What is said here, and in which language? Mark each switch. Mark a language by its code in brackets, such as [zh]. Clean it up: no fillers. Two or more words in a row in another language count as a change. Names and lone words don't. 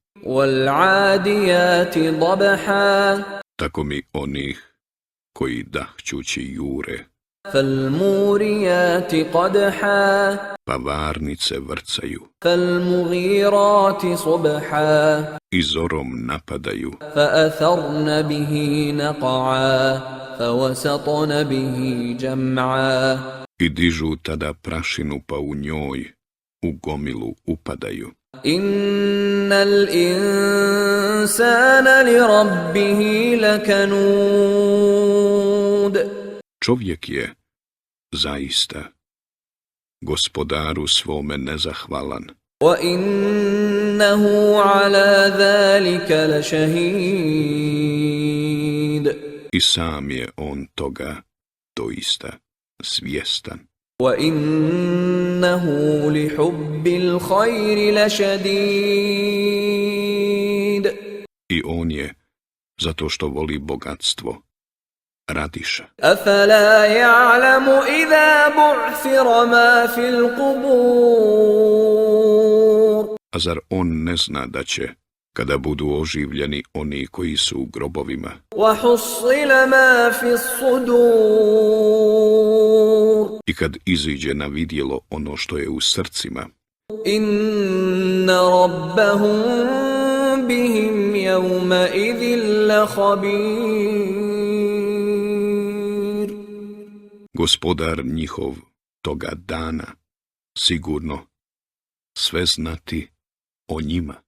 [ar] والعاديات ضبحا. [bs] Tako mi onih koji dahćući jure, [ar] فالموريات قدحا. [bs] pa varnice vrcaju, [ar] فالمغيرات صبحا. [bs] i zorom napadaju, [ar] فأثرن به نقعا فوسطن به جمعا [bs] i dižu tada prašinu pa u njoj, u gomilu upadaju. [ar] إن الإنسان لربه لكنود [bs] Čovjek je, zaista, gospodaru svome nezahvalan, [ar] وإنه على ذلك لشهيد [bs] i sam je on toga doista svjestan. [ar] وإنه لحب الخير لشديد [bs] I on je, zato što voli bogatstvo, radiša. [ar] أفلا يعلم إذا بعثر ما في القبور [bs] A zar on ne zna da će, kada budu oživljeni oni koji su u grobovima, [ar] وحصل ما في الصدور [bs] i kad iziđe na vidjelo ono što je u srcima, [ar] إن ربهم بهم يومئذ لخبير [bs] gospodar njihov toga dana sigurno sve znati o njima.